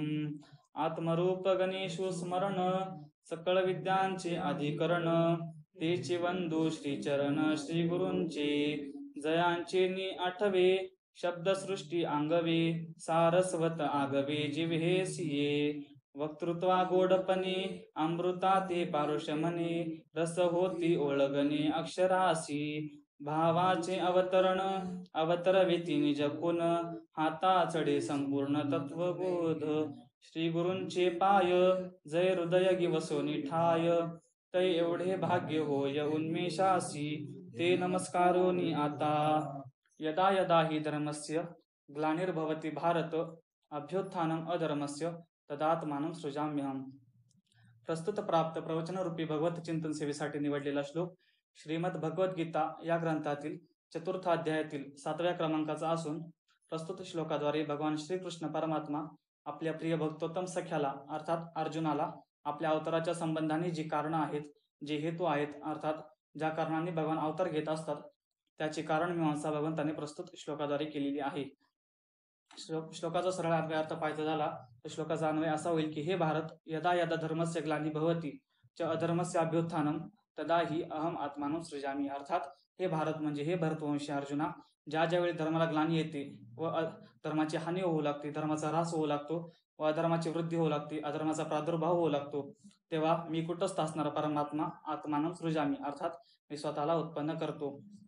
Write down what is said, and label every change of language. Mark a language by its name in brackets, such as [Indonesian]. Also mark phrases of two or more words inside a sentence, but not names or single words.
[Marathi] आत्मरूप गणेशु स्मरण सकळ विद्यांचे अधिकरण तेचे वंदू श्रीचरण श्री गुरूंचे। जयांचे नि आठवे शब्दसृष्टी आंगवे सारस्वत आगवे जिव्हे सिये। वक्तृत्वा गोडपणे अमृता ते पारुषमने रस होती ओळगणे अक्षरासी। भावाचे अवतरण अवतरवेती निज गुण हाता चढे संपूर्ण तत्वबोध। श्री गुरूंचे पाय जय हृदय गिवसोनी ठाय तै एवढे भाग्य होय उन्मेषासी। ते नमस्कारोनी आता [Sanskrit] यदा यदा हि धर्मस्य ग्लानिर्भवति भारत अभ्युत्थानम् अधर्मस्य तदात्मानं सृजाम्यहम्। [Marathi] प्रस्तुत प्राप्त प्रवचनरूपी भगवत चिंतन सेवेसाठी निवडलेला श्लोक श्रीमद भगवद्गीता या ग्रंथातील चतुर्थ अध्यायातील 7व्या क्रमांकाचा असून प्रस्तुत श्लोकाद्वारे भगवान श्रीकृष्ण परमात्मा आपल्या प्रिय भक्तोत्तम सख्याला अर्थात अर्जुनाला आपल्या अवताराच्या संबंधाने जी कारणं आहेत, जे हेतू आहेत, अर्थात ज्या कारणांनी भगवान अवतार घेत असतात त्याची कारण मीमांसा भगवंताने प्रस्तुत श्लोकाद्वारे केलेली आहे। श्लोकाचा सरळ अर्थ पाहायचा झाला तर श्लोकाचा अन्वय असा होईल की [Sanskrit] हे भारत यदा यदा धर्मस्य ग्लानी भवति च अधर्मस्य अभ्युत्थानम तदा ही अहम आत्मानं सृजामी। [Marathi] अर्थात हे भारत म्हणजे हे भरतवंशी अर्जुना, ज्या ज्यावेळी धर्माला ग्लानी येते व धर्माची हानी होऊ लागते, धर्माचा ऱ्हास होऊ लागतो व अधर्माची वृद्धी होऊ लागते, अधर्माचा प्रादुर्भाव होऊ लागतो, तेव्हा मी कुटस्थ असणारा परमात्मा [Sanskrit] आत्मानं सृजामी [Marathi] अर्थात मी स्वतःला उत्पन्न करतो।